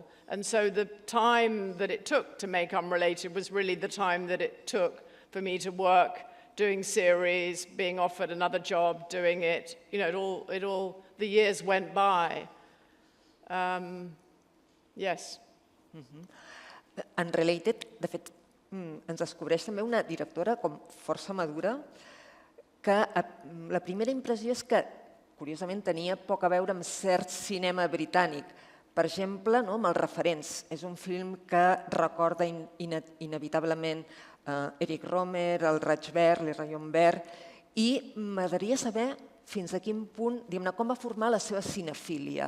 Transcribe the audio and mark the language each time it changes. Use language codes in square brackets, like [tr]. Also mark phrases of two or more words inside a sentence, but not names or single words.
[en] And so the time that it took to make Unrelated was really the time that it took for me to work, doing series, being offered another job, doing it. The years went by. Yes. [ca] Unrelated, de fet, ens descobreix també una directora com força madura, que la primera impressió és que, curiosament, tenia poc a veure amb cert cinema britànic, Per exemple, no, amb els referents. És un film que recorda inevitablement Eric Rohmer, el Raig Verd, el Rayon Verd, i m'agradaria saber fins a quin punt, diguem-ne, com va formar la seva cinefília.